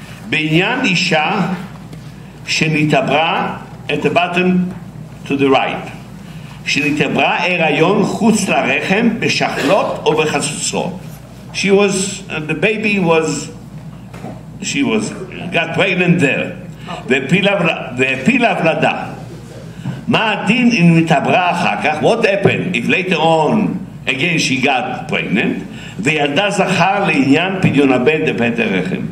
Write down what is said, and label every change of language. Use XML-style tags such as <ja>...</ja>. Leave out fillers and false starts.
<he>בעניין אישה שנתעברה,</he> <en>at the bottom to the right,</en> <he>שנתעברה הריון חוץ לרחם בשחלות או בחצוצרות.</he> <en>She was, the baby was, got pregnant there.</en> <he>והפילה ולדה. מה הדין אם נתעברה אחר כך?</he> <en>What happened if later on again she got pregnant?</en> <he>וילדה זכר לעניין פדיון הבן דבית הרחם.</he>